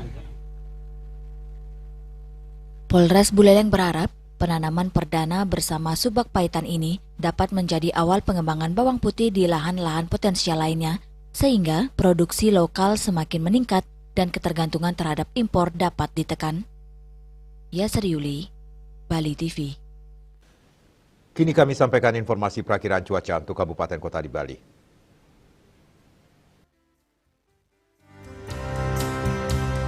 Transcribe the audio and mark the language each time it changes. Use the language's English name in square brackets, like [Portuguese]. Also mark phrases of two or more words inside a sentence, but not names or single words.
[Indonesian] Polres Buleleng berharap penanaman perdana bersama Subak Paitan ini dapat menjadi awal pengembangan bawang putih di lahan-lahan potensial lainnya, sehingga produksi lokal semakin meningkat dan ketergantungan terhadap impor dapat ditekan. Yasri Yuli, Bali TV. Kini kami sampaikan informasi perakiraan cuaca untuk kabupaten kota di Bali.